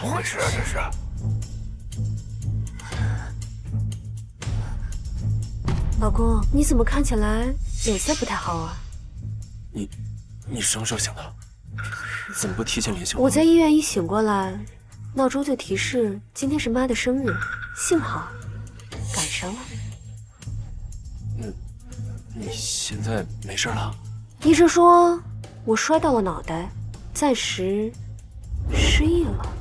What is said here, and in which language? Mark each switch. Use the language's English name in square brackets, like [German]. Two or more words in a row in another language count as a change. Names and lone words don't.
[Chinese] 怎麼回事啊？這是。老公，你怎麼看起來臉色不太好啊？你什麼時候醒的？怎麼不提前聯繫我？我在醫院一醒過來，鬧鐘就提示今天是媽的生日，幸好趕上了。你現在沒事了？醫生說我摔到了腦袋，暫時失憶了。